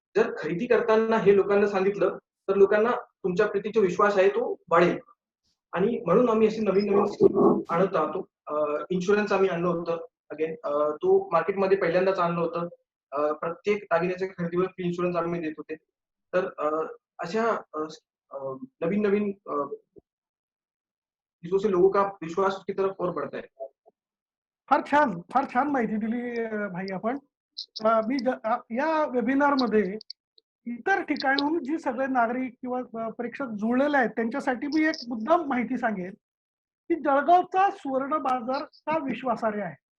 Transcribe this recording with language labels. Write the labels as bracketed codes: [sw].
[mr] जर खरेदी करताना हे लोकांना सांगितलं तर लोकांना तुमच्या प्रतीचा विश्वास आहे तो वाढेल. आणि म्हणून आम्ही अशी नवीन स्कीम आणत राहतो. इन्शुरन्स आम्ही आणलं होतं अगेन, तो मार्केटमध्ये पहिल्यांदाच आणलं होतं. प्रत्येक दागिन्याच्या खरेदीवर फ्री इन्शुरन्स आम्ही देत होते. तर अशा नवीन [hi] चीजों से लोगों का विश्वास की तरफ और बढ़ता है. [mr] फार छान माहिती दिली भाई आपण. मी या वेबिनार मध्ये इतर ठिकाणून जी सगळे नागरिक किंवा प्रेक्षक जुळलेले आहेत त्यांच्यासाठी मी एक मुद्दाम माहिती सांगेन की जळगावचा सुवर्ण बाजार का विश्वासार्ह आहे.